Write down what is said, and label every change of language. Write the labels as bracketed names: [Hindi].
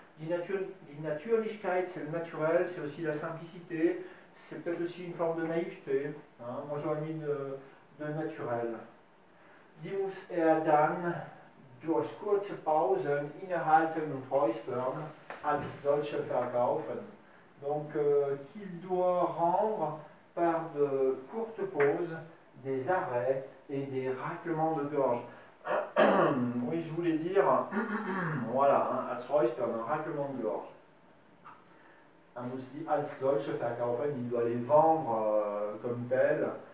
[German] Die Natürlichkeit, [French] c'est le naturel, c'est aussi la simplicité, c'est peut-être aussi une forme de naïveté. Hein. Moi j'aurais mis de naturel. [German] Die muss dann durch kurze Pausen innehalten und räuspern als solche verkaufen. [French] Donc qu'il doit rendre par de courtes pauses, des arrêts et des raclements de gorge. Oui, je voulais dire, voilà, hein, [German] als räuspern, [French] un raclement de gorge. Aussi, [German] als solche verkaufen, [French] il doit les vendre comme tel.